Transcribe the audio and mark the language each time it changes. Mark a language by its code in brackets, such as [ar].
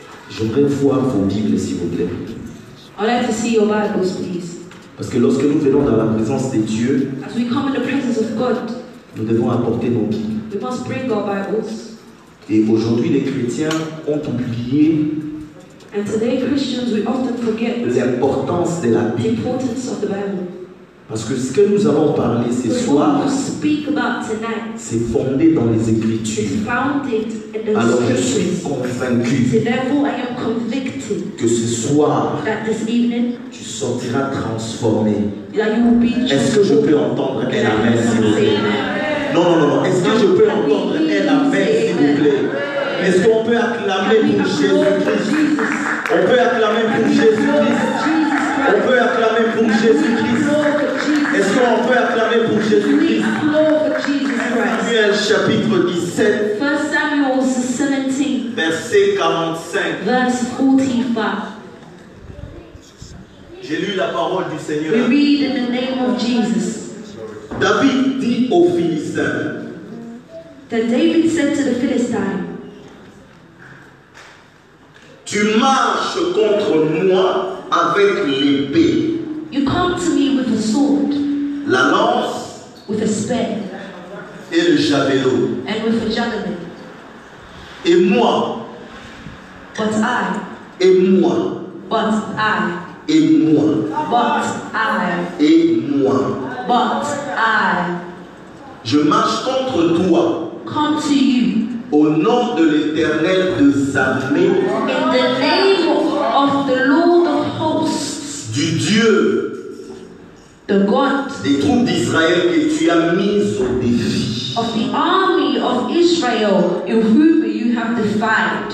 [fr] J'aimerais voir vos Bibles, s'il vous plaît. [en] I'd like to see your Bibles, please. [fr] Parce que lorsque nous venons dans la présence de Dieu, [en] As we come in the presence of God, [fr] nous devons apporter nos Bibles. [en] we must bring our Bibles. [fr] Et aujourd'hui, les chrétiens ont oublié [en] And today, Christians, we often forget [fr] l'importance de la [en] the [fr] Bible. [en] importance of the Bible. [fr] Parce que ce que nous allons parler ce [en] Because [fr] soir, [en] what we speak about tonight [fr] c'est fondé dans les [en] is [fr] Écritures. [en] founded in the [fr] Alors je suis [en] Scriptures. [fr] convaincu [en] So therefore, I am convicted [fr] que ce soir, [en] that this evening, [fr] tu sortiras transformé. [en] that you will be [fr] Est-ce que je peux entendre un amen, s'il vous plaît? Non, non, non, non. Est-ce que je peux entendre un amen, s'il vous plaît? Est-ce qu'on peut acclamer pour Jésus-Christ? On peut acclamer pour Jésus-Christ. On peut acclamer pour Jésus-Christ. Est-ce qu'on peut acclamer pour Jésus-Christ? Samuel chapitre 17, [en] 1 Samuel 17, [fr] verset 45. [en] verse 45. [fr] J'ai lu la parole du [en] We [fr] Seigneur. [en] read in the name of Jesus. [fr] David dit aux Philistins, [en] Then David said to the Philistine, [fr] tu marches contre moi avec l'épée, [en] you come to me with a sword, [fr] la lance [en] with a spear, [fr] et le javelot. [en] and with a javelin. [fr] Et moi, [en] But I, [fr] et moi, [en] but I, [fr] et moi, [en] but I, [fr] et moi. [en] but I [fr] Je marche contre toi [en] come to you [fr] au nom de l'Éternel des armées, [en] in the name of the Lord of hosts, [fr] du Dieu [en] the God [fr] des troupes d'Israël que tu as mises au défi. [en] of the army of Israel, in whom you have defied.